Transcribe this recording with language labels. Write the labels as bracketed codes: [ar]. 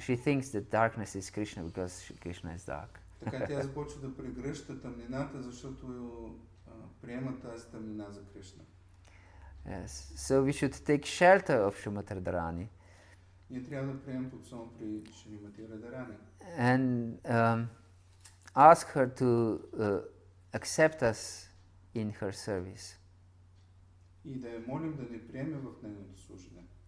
[en] She thinks that darkness is Krishna because Krishna is dark. [bg] Така тя започва да прегръща тъмнината, защото приема тази тъмнина за Кришна. [en] Yes. So we should take shelter of Srimati Radharani. [bg] Ние трябва да приемем подсон при Шримати Радарани. [en] And ask her to accept us in her service. [bg] И да я молим да ни приеме в нейното служене.